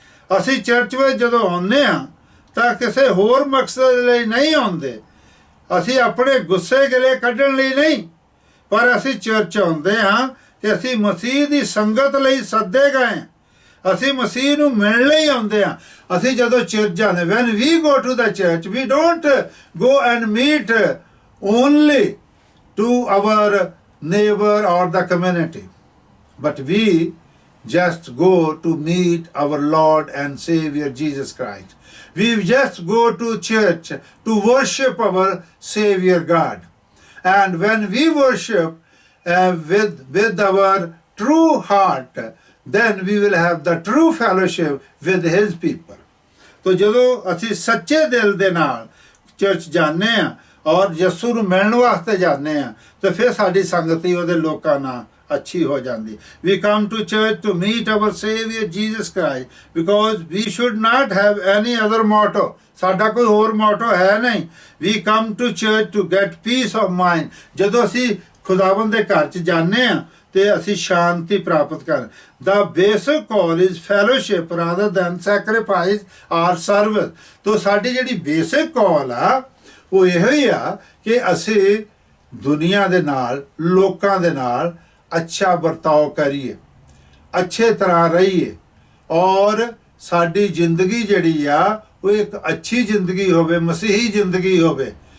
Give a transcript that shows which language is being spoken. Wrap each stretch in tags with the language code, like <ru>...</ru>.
<pa>ਅਸੀਂ ਚਰਚ ਵਿੱਚ ਜਦੋਂ ਆਉਂਦੇ ਹਾਂ ਤਾਂ ਕਿਸੇ ਹੋਰ ਮਕਸਦ ਲਈ ਨਹੀਂ ਆਉਂਦੇ, ਅਸੀਂ ਆਪਣੇ ਗੁੱਸੇ ਗਿਲੇ ਕੱਢਣ ਲਈ ਨਹੀਂ, ਪਰ ਅਸੀਂ ਚਰਚ ਆਉਂਦੇ ਹਾਂ ਕਿ ਅਸੀਂ ਮਸੀਹ ਦੀ ਸੰਗਤ ਲਈ ਸੱਦੇ ਗਏ, ਅਸੀਂ ਮਸੀਹ ਨੂੰ ਮਿਲਣ ਲਈ ਆਉਂਦੇ ਹਾਂ। ਅਸੀਂ ਜਦੋਂ ਚਰਚ ਜਾਂਦੇ,</pa> <en>when we go to the church, we don't go and meet only to our neighbor or the community, but we just go to meet our Lord and Savior Jesus Christ. We just go to church to worship our Savior God. And when we worship with our true heart, then we will have the true fellowship with his people.</en> <pa>तो ਜਦੋਂ ਅਸੀਂ ਸੱਚੇ ਦਿਲ ਦੇ ਨਾਲ church ਜਾਂਦੇ ਹਾਂ ਔਰ ਯਿਸੂ ਨੂੰ ਮਿਲਣ ਵਾਸਤੇ ਜਾਂਦੇ ਹਾਂ ਤੇ ਫਿਰ ਸਾਡੀ ਸੰਗਤੀ ਉਹਦੇ ਲੋਕਾਂ ਨਾਲ ਅੱਛੀ ਹੋ ਜਾਂਦੀ।</pa> <en>We come to church to meet our Savior Jesus Christ because we should not have any other motto.</en> <pa>ਸਾਡਾ ਕੋਈ ਹੋਰ ਮੋਟੋ ਹੈ ਨਹੀਂ।</pa> <en>We come to church to get peace of mind.</en> <pa>ਜਦੋਂ ਅਸੀਂ ਖੁਦਾਵੰਦ ਦੇ ਘਰ 'ਚ ਜਾਂਦੇ ਹਾਂ ਤੇ ਅਸੀਂ ਸ਼ਾਂਤੀ ਪ੍ਰਾਪਤ ਕਰ।</pa> <en>The basic call is fellowship rather than sacrifice or service.</en> <pa>ਤੋ ਸਾਡੀ ਜਿਹੜੀ ਬੇਸਿਕ ਕਾਲ ਆ ਉਹ ਇਹੋ ਹੀ ਆ ਕਿ ਅਸੀਂ ਦੁਨੀਆ ਦੇ ਨਾਲ, ਲੋਕਾਂ ਦੇ ਨਾਲ ਅੱਛਾ ਵਰਤਾਓ ਕਰੀਏ, ਅੱਛੇ ਤਰ੍ਹਾਂ ਰਹੀਏ ਔਰ ਸਾਡੀ ਜ਼ਿੰਦਗੀ ਜਿਹੜੀ ਆ ਉਹ ਇੱਕ ਅੱਛੀ ਜ਼ਿੰਦਗੀ ਹੋਵੇ, ਮਸੀਹੀ ਜ਼ਿੰਦਗੀ ਹੋਵੇ।</pa>